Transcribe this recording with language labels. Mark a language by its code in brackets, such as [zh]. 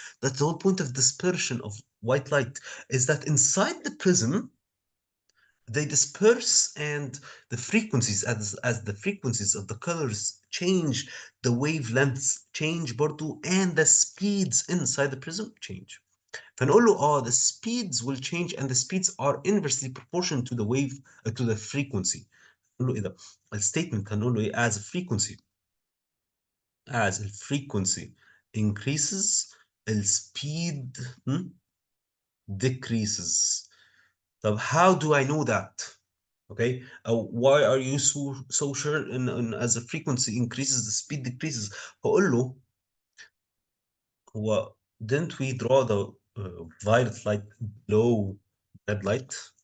[en] That's the whole point of dispersion of white light, is that inside the prism they disperse, and the frequencies, as the frequencies of the colors change, the wavelengths change برضو, and the speeds inside the prism change. فنقول له the speeds will change, and the speeds are inversely proportional to the wave, to the frequency. [ar] نقول له ايه ده؟ الستيتمنت هنقول له ايه؟ [en] as the frequency increases the speed decreases. طب how do I know that? Okay, why are you so sure in as the frequency increases the speed decreases? [ar] هقول له هو [en] didn't we draw the violet light below red light?